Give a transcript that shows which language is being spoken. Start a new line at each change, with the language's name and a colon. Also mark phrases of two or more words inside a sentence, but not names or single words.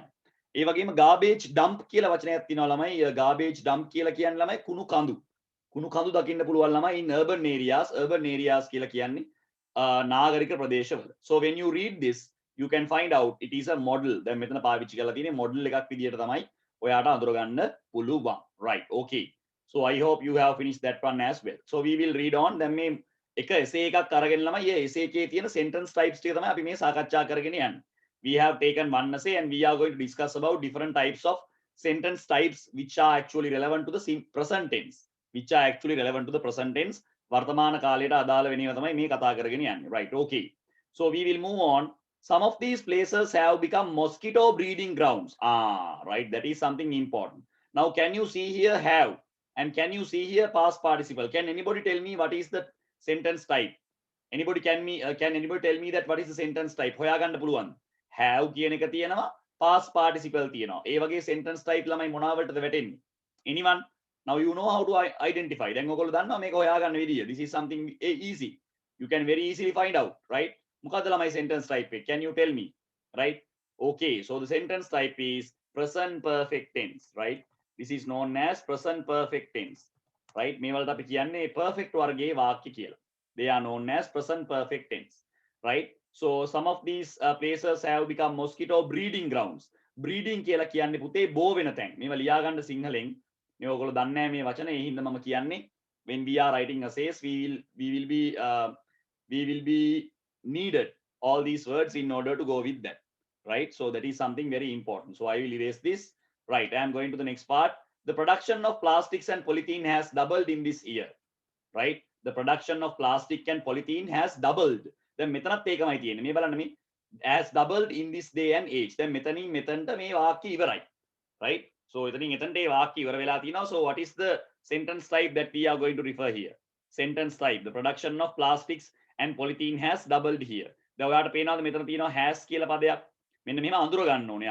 Sinhala: ඒ වගේම
English: garbage dump
Sinhala: කියලා වචනයක් තියෙනවා ළමයි.
English: garbage dump
Sinhala: කියලා කියන්නේ ළමයි කුණු කඳු. කුණු කඳු දකින්න පුළුවන් ළමයි
English: in urban areas
Sinhala: කියලා කියන්නේ නාගරික ප්‍රදේශවල.
English: So when you read this you can find out it is a model.
Sinhala: දැන් මෙතන පාවිච්චි කරලා තියෙන්නේ model එකක් විදියට තමයි ඔයාට අඳුරගන්න පුළුවන්.
English: right. okay. So I hope you have finished that one as well. So we will read on.
Sinhala: දැන් මේ එක essay එකක් අරගෙන ළමයි මේ essay එකේ තියෙන
English: sentence types
Sinhala: ටික තමයි අපි මේ සාකච්ඡා කරගෙන යන්නේ.
English: We have taken one essay and we are going to discuss about different types of sentence types which are actually relevant to the present tense. Which are actually relevant to the present tense.
Sinhala: වර්තමාන කාලයට අදාළ වෙන ඒවා තමයි මේ කතා කරගෙන යන්නේ.
English: right. okay. So we will move on. Some of these places have become mosquito breeding grounds. Right. That is something important. Now can you see here have? And can you see here past participle? Can anybody tell me what is the sentence type? Anybody can anybody tell me that what is the sentence type?
Sinhala: හොයාගන්න පුළුවන්. have කියන එක තියෙනවා,
English: past participle තියෙනවා.
Sinhala: ඒ වගේ
English: sentence type
Sinhala: ළමයි මොනවටද වැටෙන්නේ?
English: Anyone? Now you know how to identify.
Sinhala: දැන් ඔයගොල්ලෝ දන්නවා මේක හොයාගන්න විදිය.
English: This is something easy. You can very easily find out, right?
Sinhala: මොකද්ද ළමයි
English: sentence type
Sinhala: එක?
English: Can you tell me? Right? Okay, so the sentence type is present perfect tense, right? This is known as present perfect tense, right?
Sinhala: මේ වලට අපි කියන්නේ perfect වර්ගයේ වාක්‍ය කියලා.
English: They are known as present perfect tense, right? So some of these places have become mosquito breeding grounds.
Sinhala: breeding කියලා කියන්නේ පුතේ බෝ වෙන තැන්. මේව ලියා ගන්න සිංහලෙන්. මේ ඔයගොල්ලෝ දන්නේ නැහැ මේ වචනේ. ඒ හින්දා මම කියන්නේ
English: when we are writing essays we will be needed all these words in order to go with that, right? So that is something very important. So I will erase this. Right, I am going to the next part. The production of plastics and polythene has doubled in this year, right? The production of plastic and polythene has doubled. Then
Sinhala: මෙතනත් ඒකමයි තියෙන්නේ. මේ බලන්න මේ
English: has doubled in this day and age.
Sinhala: දැන් මෙතනින් මෙතනට මේ වාක්‍ය ඉවරයි, right? So එතනින් එතනට මේ වාක්‍ය ඉවර වෙලා තිනවා.
English: So what is the sentence type that we are going to refer here? Sentence type. The production of plastics and polythene has doubled here.
Sinhala: දැන් ඔයාලට පේනවාද මෙතන තියෙනවා has කියලා පදයක්. මෙන්න මෙහෙම අඳුර ගන්න ඕනේ.